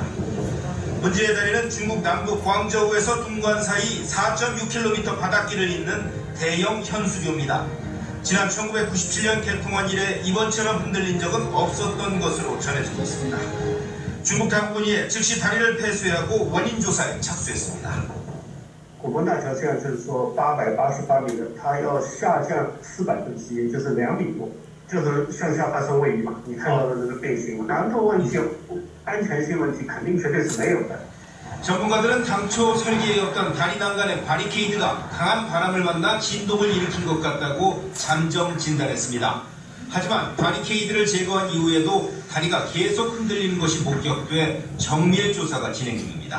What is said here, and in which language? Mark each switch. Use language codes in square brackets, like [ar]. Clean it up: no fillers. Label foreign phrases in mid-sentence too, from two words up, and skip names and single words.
[ko] 문제의 다리는 중국 남부 광저우에서 둥관 사이 4.6km 바닷길을 잇는 대형 현수교입니다. 지난 1997년 개통한 이래 이번처럼 흔들린 적은 없었던 것으로 전해지고 있습니다. 중국 당국이 즉시 다리를 폐쇄하고 원인 조사에 착수했습니다. [zh] 果鹏大桥现在就是说888米的，它要下降400分之一，就是2米多，就是向下发生位移嘛。你看到的这个变形，安全问题、安全性问题肯定绝对是没有的。 [ko] 전문가들은 당초 설계에 없던 다리 난간의 바리케이드가 강한 바람을 만나 진동을 일으킨 것 같다고 잠정 진단했습니다. 하지만 바리케이드를 제거한 이후에도 다리가 계속 흔들리는 것이 목격돼 정밀 조사가 진행 중입니다.